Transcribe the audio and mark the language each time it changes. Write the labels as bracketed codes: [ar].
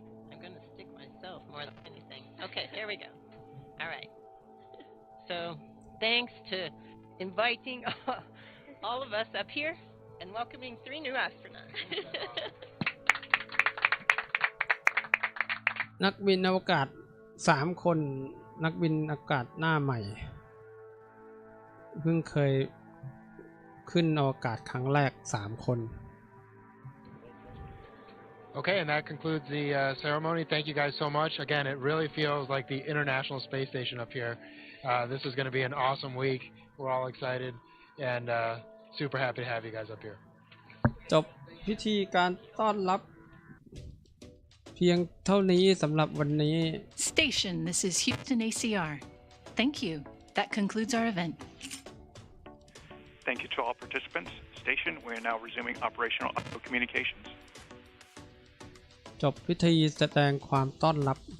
[en] I'm going to stick myself more than anything. Okay, here we go. All right. So thanks to inviting all of us up here and welcoming 3 new astronauts. [th] นักบินอวกาศ3 คนนักบินอากาศหน้าใหม่เพิ่งเคยขึ้นอวกาศครั้งแรก3 คน [en] Okay, and that concludes the ceremony. Thank you guys so much. Again, it really feels like the International Space Station up here. This is going to be an awesome week. We're all excited and super happy to have you guys up here. [th] จบพิธีการต้อนรับเพียงเท่านี้สำหรับวันนี้ [en] Station, this is Houston ACR. Thank you. That concludes our event. Thank you to all participants. Station, we are now resuming operational audio communications. [th] จบพิธีแสดงความต้อนรับ